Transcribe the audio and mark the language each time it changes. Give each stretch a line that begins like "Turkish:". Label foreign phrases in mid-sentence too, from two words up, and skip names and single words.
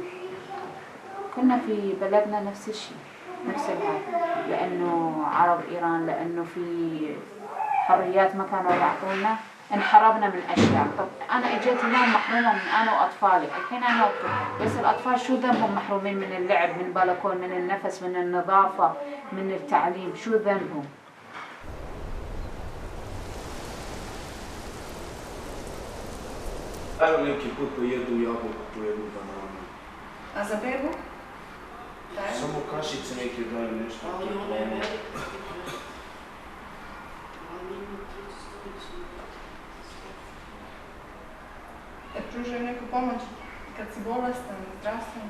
Arabic: كنا في بلدنا نفس الشيء نفس الحال لأنه عرب إيران لأنه في حريات ما كانوا يعطونا انحرمنا من أشياء. طب أنا إجيت اليوم محرومة من أنا وأطفالي الحين أنا أطفال بس الأطفال شو ذنبهم محرومين من اللعب من البلكون من النفس من النظافة من التعليم شو ذنبهم؟
Bosnian: Evo neki put pojedu jabuku, pojedu bananu. A za bebu? Samo kašice neke daju nešto. Pružaju neku pomoć kad si bolestan, zdravstveno?